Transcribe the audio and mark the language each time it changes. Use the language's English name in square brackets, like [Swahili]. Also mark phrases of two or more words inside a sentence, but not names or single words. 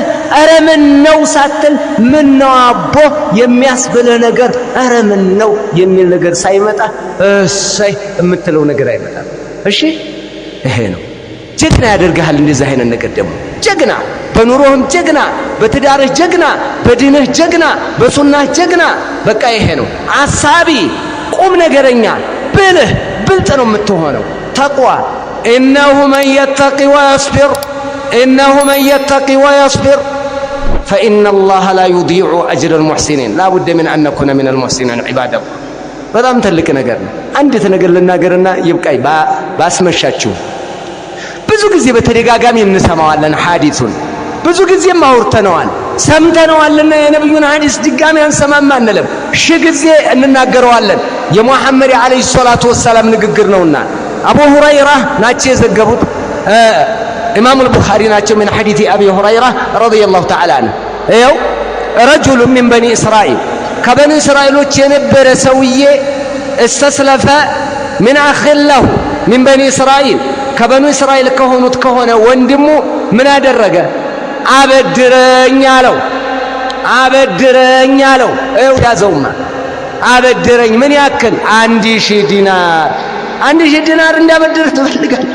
[Amharic] አረ ምን ነው ሳትል ምን ነው አቦ የሚያስብልህ ነገር አረ ምን ነው የሚል ነገር ሳይመጣ እሰይ የምትለው ነገር አይመጣም እሺ ይሄ ነው ጀግና ያደርግሃል እንደዚህ አይነት ነገር ደግሞ ጀግና በኑሮህም ጀግና በትዳርህ ጀግና በዲንህ ጀግና በሱናህ ጀግና በቃ ይሄ ነው አሳቢ ቁም ነገረኛ ብልጥ ነው የምትሆነው። ተቅዋ إنه [Arabic] من يتقي ويصبر فإن الله لا يضيع أجر المحسنين لا بد من أن نكون من المحسنين عباد الله [Amharic] በጣም ትልቅ ነገር ነው። አንዲት ነገር ልናገርና ይብቃይ ባስመሻችሁ። ብዙ ጊዜ በተደጋጋሚ እንሰማዋለን ሐዲሱን፣ ብዙ ጊዜም አውርተነዋል ሰምተነዋልና የነብዩን ሐዲስ ድጋሚ አንሰማም አንልም። ጊዜ እንናገረዋለን። የሙሐመድ [Arabic] عليه الصلاة والسلام [Amharic] ንግግር ነውና አቡ ሁረይራ ናቸው የዘገቡት፣ ኢማሙ አልቡኻሪ ናቸው። [Arabic] من حديث أبي هريرة رضي الله تعالى عنه [Amharic] ይኸው [Arabic] رجل من بني إسرائيل [Amharic] ከበኒ እስራኤሎች የነበረ ሰውዬ [Arabic] استسلف من أخ له من بني إسرائيل [Amharic] ከበኒ እስራኤል ከሆኑት ከሆነ ወንድሙ ምን አደረገ? አበድረኝ አለው። ይኸው ያዘውማ አበድረኝ። ምን ያክል? 1000 ዲናር። 1000 ዲናር እንዳበድርህ ትፈልጋለህ?